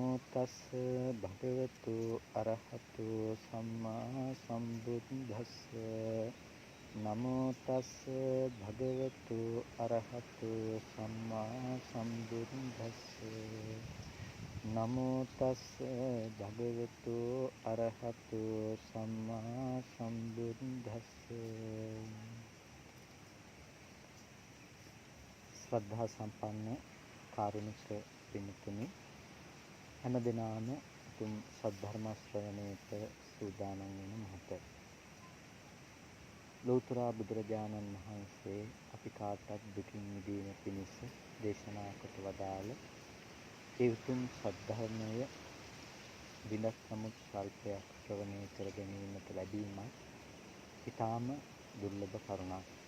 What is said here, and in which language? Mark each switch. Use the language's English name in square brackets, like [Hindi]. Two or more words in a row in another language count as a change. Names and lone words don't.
[Pali] තස්ස භගවතු අරහතු සම්මා සම්බුද්දස්ස නමෝ තස්ස භගවතු අරහතු සම්මා සම්බුද්දස්ස නමෝ තස්ස භගවතු අරහතු සම්මා සම්බුද්දස්ස. [Sinhala] ශ්‍රද්ධා සම්පන්න කාරුණික පින්තුනි, හැම දිනම තුම් සද්ධර්ම ශ්‍රවණයට සූදානම් වෙන මොහොත. ලෞතර බුදුරජාණන් වහන්සේ අපි කාටත් දුකින් මිදීම පිණිස දේශනා කොට වදාළ ඒ උතුම් සද්ධර්මය විඳක් නමුත් ස්වල්පයක් ශ්‍රවණය කර ගැනීමට ලැබීමත් ඊටාම දුර්ලභ කරුණක්.